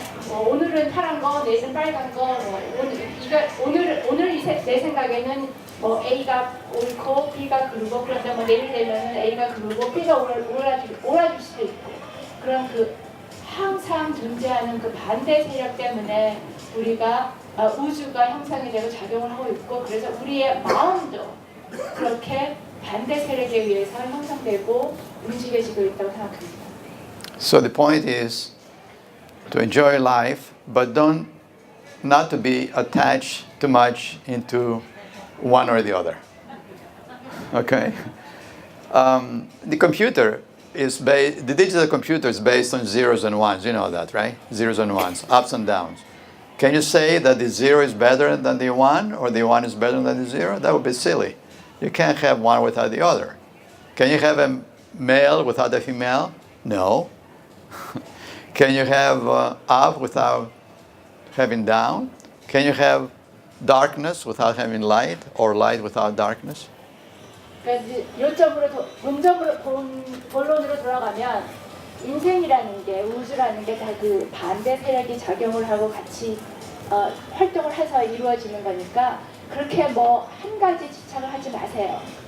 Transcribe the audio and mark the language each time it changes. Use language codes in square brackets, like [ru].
[ko] 오늘은 파란 거, 내일은 빨간 거. 오늘 내 생각에는 A가 옳고 B가 그르고 그런데 내일 되면은 A가 그르고 B가 옳아질 수도 있고 그런 그 항상 존재하는 그 반대 세력 때문에 우리가 우주가 형성이 되고 작용을 하고 있고 그래서 우리의 마음도 그렇게 반대 세력에 의해서 형성되고 움직여지고 있다고 생각합니다. [en] So the point is to enjoy life, but not to be attached too much into one or the other. Okay? The computer the digital computer is based on zeros and ones. You know that, right? Zeros and ones, ups and downs. Can you say that the zero is better than the one, or the one is better than the zero? That would be silly. You can't have one without the other. Can you have a male without a female? No. Can you have up without having down? Can you have darkness without having light, or light without darkness? [ko] 그러니까 본론으로 돌아가면 인생이라는 게 우주라는 게 다 그 반대 세력이 작용을 하고 같이 활동을 해서 이루어지는 거니까 그렇게 한 가지 집착을 하지 마세요.